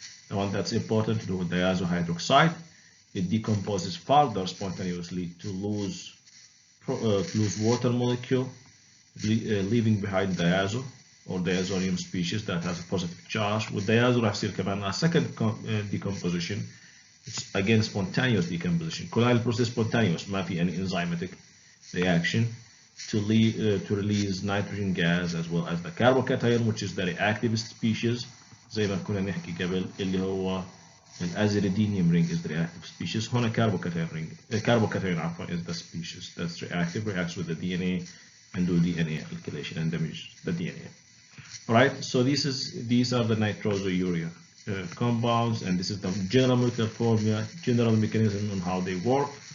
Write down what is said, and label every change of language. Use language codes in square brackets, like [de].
[en] The one that's important to do with diazo hydroxide, it decomposes further spontaneously to lose water molecule, leaving behind diazo or diazonium species that has a positive charge. With diazo [ar] راح يصير كمان [en] a second decomposition. It's again spontaneous decomposition. Colloidal process spontaneous, [ar] ما في [en] any enzymatic reaction to release nitrogen gas as well as the carbocation, which is the reactive species. [ar] زي ما كنا نحكي قبل اللي هو الازيريدينيوم [en] ring is the reactive species. هنا carbocation ring, carbocation عفوا is the species that's reactive, reacts with the DNA and do DNA alkylation and damage the DNA. Alright, so these are the nitrosourea compounds, and this is the general molecular formula, general mechanism on how they work.